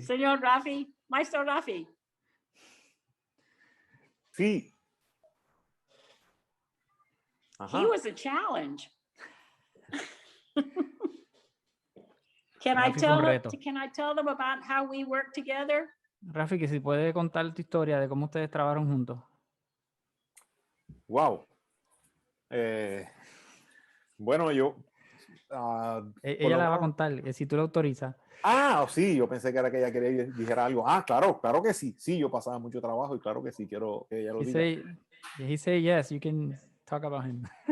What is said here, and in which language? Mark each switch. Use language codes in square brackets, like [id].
[es] Señor Rafi, Maestro Rafi. Sí. [en] He was a challenge. Can I tell them about how we work together? [es] Rafi, que si puede contar tu historia de cómo ustedes trabajaron juntos. Wow. Bueno, yo... ella la va a contar, si tú la autorizas. Sí, yo pensé que era que ella quería que dijera algo. Claro que sí. Sí, yo pasaba mucho trabajo y claro que sí, quiero que ella lo diga. [en] He say yes, you can talk about him.